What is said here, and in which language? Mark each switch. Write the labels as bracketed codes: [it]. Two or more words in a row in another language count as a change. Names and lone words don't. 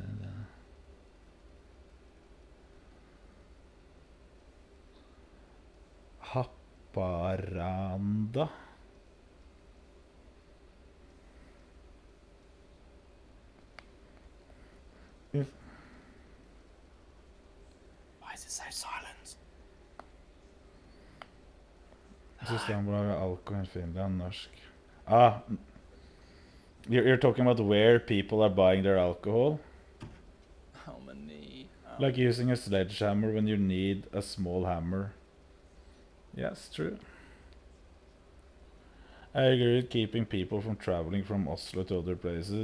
[en] Haparanda. Why is it so silent? [no] Systembolaget alkohol i Finland, norsk. [en] Ah, you're talking about where people are buying their alcohol? How many? Like using a sledgehammer when you need a small hammer. Yes, true. I agree with keeping people from traveling from Oslo to other places.